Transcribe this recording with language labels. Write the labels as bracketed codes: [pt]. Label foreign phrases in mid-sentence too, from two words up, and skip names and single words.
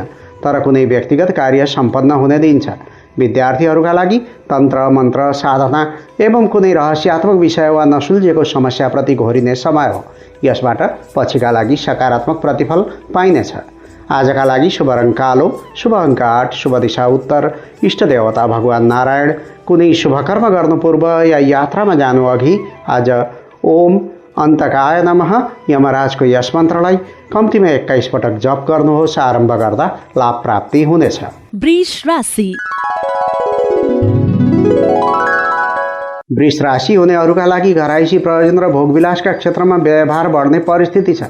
[ne] तर कुनै व्यक्तिगत कार्य सम्पन्न हुने दिन छ। विद्यार्थीहरूका लागि तन्त्र मन्त्र साधना एवं कुनै रहस्यात्मक विषय वा नसुल्झेको समस्याप्रति घोरिने समय हो। यसबाट पछिका लागि सकारात्मक प्रतिफल पाइनेछ। आजका लागि शुभ रङ कालो, शुभ अङ्क 8, शुभ दिशा उत्तर, इष्ट देवता भगवान नारायण। कुनै शुभ कर्म गर्नु पूर्व या यात्रामा जानु अघि आज [sa] ओम अन्तकाय नमः [ne] यमराजको यस मन्त्रलाई कम्तीमा 21 पटक जप गर्नुहोस्। आरम्भ गर्दा लाभ प्राप्ति हुनेछ। वृष राशि। वृष राशि हुनेहरूका लागि घरायसी प्रयोजन र भोगविलासका क्षेत्रमा व्यवहार बढ्ने परिस्थिति छ।